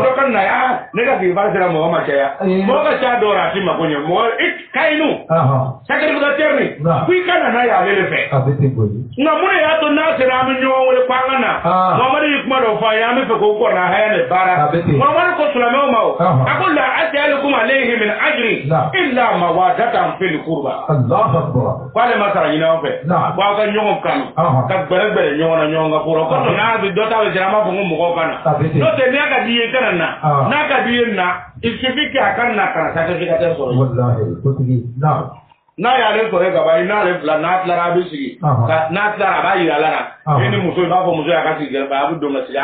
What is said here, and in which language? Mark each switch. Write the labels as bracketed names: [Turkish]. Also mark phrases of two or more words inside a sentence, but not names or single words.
[Bambara] dɔ ka na ne ka sigifan sera mɔgɔ ma caya mɔgɔ ka ca dɔw a ti mako ɲɛ mɔgɔ kayinu sacrificateur ni ko i ka na n'a ye ale de fɛ nka mun de y'a to n'a sera an bɛ ɲɔgɔn wele ko an ka na Mamadu y'i kuma dɔ fɔ an ye an bɛ fɛ k'o kɔrɔ a haya ne baara Mamadu ko silamɛw ma o a ko la [Arabic] أسألكم عليه من أجر إلا مودة في القربى [Bambara] ko ale ma sara ɲini aw fɛ ko aw ka ɲɔgɔn kanu ka gbɛrɛgbɛrɛ ɲɔgɔn na ɲɔgɔn ka kɔrɔ kɔsɔ n'a bɛ dɔ ta bɛ sera an b'a fɔ ko mɔgɔw ka na n'o tɛ n'i y'a ka di ye kana na n'a ka di ye na [French] il suffit que [Bambara] a ka na kana sacrificateur sɔrɔ n'a y'ale sɔrɔ ka ban n'ale fila n'a tilara a bɛ sigi n'a tilara a b'a yira ala la e ni muso i b'a fɔ muso y'a ka sigi gɛrɛfɛ a bɛ don ka sigi